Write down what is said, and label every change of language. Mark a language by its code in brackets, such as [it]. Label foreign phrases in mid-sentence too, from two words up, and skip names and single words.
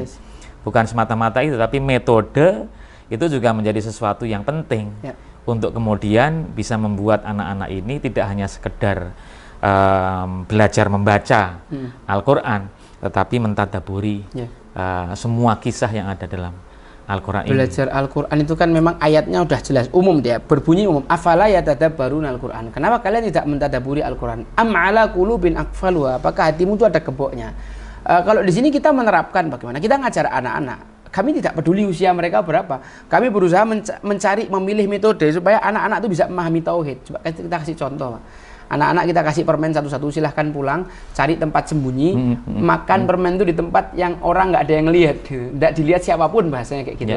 [id] Bukan semata-mata itu, tapi metode itu juga menjadi sesuatu yang penting untuk kemudian bisa membuat anak-anak ini tidak hanya sekedar belajar membaca Al-Quran, tetapi mentadaburi semua kisah yang ada dalam Al-Quran ini. Belajar Al-Quran itu kan memang ayatnya udah jelas, umum dia, berbunyi umum. [ar] أفلا يتدبرون القرآن. [id] Kenapa kalian tidak mentadaburi Al-Quran? [ar] أم على قلوب أقفالها. [id] Apakah hatimu itu ada gemboknya? Kalau di sini kita menerapkan bagaimana kita ngajar anak-anak. Kami tidak peduli usia mereka berapa. Kami berusaha mencari, memilih metode supaya anak-anak itu bisa memahami tauhid. Coba kita kasih contoh, Pak. Anak-anak kita kasih permen satu-satu, silahkan pulang, cari tempat sembunyi, makan permen itu di tempat yang orang nggak ada yang lihat, nggak dilihat siapapun, bahasanya kayak gitu.